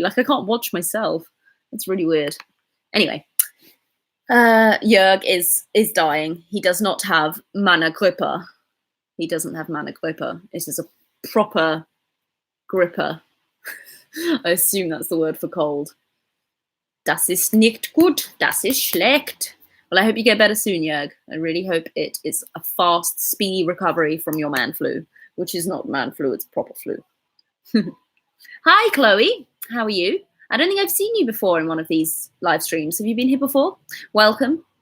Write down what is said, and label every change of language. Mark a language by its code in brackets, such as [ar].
[en] Like I can't watch myself. That's really weird. Anyway, Jörg is dying. He does not have mana gripper. He doesn't have mana gripper. This is a proper gripper. I assume that's the word for cold. [de] Das ist nicht gut, das ist schlecht. [en] Well, I hope you get better soon, Jörg. I really hope it is a fast, speedy recovery from your man flu, which is not man flu, it's proper flu. Hi, Chloe. How are you? I don't think I've seen you before in one of these live streams. Have you been here before? Welcome.